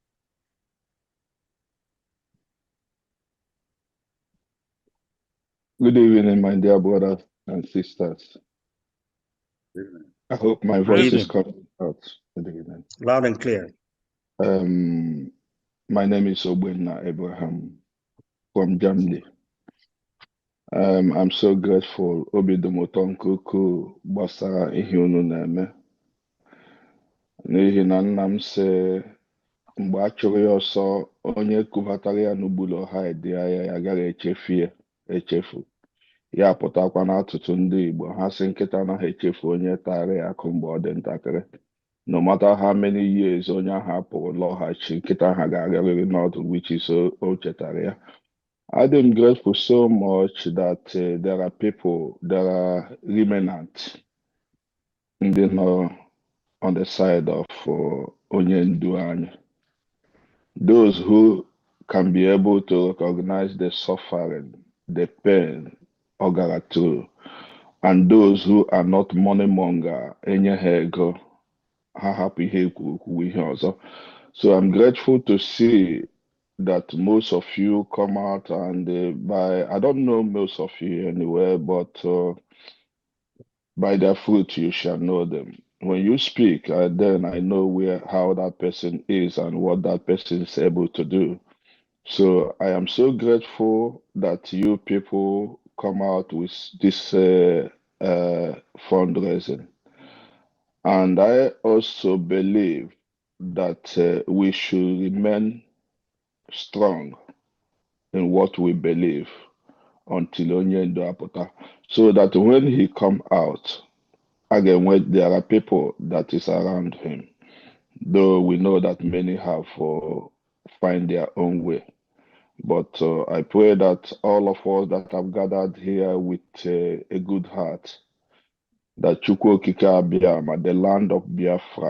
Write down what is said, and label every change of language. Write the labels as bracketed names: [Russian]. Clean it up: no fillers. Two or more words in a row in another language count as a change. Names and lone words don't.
[English] Good evening, my dear brothers and sisters. I hope my voice is coming out. Good evening. Loud and clear. My name is Obwenna Abraham from Germany. I'm so grateful. [Igbo] Obidomotonkuku gbasara ihe unu na-eme. N'ihi na nna m sị mgbe a chụrụ ya ọsọ onye kubatara ya n'ugbulu ọha edi ya agaghị echefu. Ya pụtakwa n'atụtụ ndị Igbo ha sị nkịta anaghị echefu onye tara ya akụ mgbe ọ dị ntakịrị. [English] No matter how many years [Igbo] onye ahụ apụrụ lọghachi nkịta ahụ ga-agarịrị n'ọdụ which is o chetara ya. [English] I'm grateful so much that there are people, there are remnants on the side of [Igbo] onye ndu anyị. [English] Those who can be able to recognize the suffering, the pain, ogara through, and those who are not money monger, [Igbo] enye ha ego, ha hapụ ihe kwuru ihe ọzọ. [English] So I'm grateful to see that most of you come out and I don't know most of you anywhere, but by their fruit you shall know them. When you speak, then I know how that person is and what that person is able to do. So I am so grateful that you people come out with this fundraising. And I also believe that we should remain strong in what we believe until [Igbo] onye ndu apụta, [English] so that when he come out, again, when there are people that is around him, though we know that many have find their own way. But I pray that all of us that have gathered here with a good heart, that Chukwu Okike Abiyama, the land of Biafra,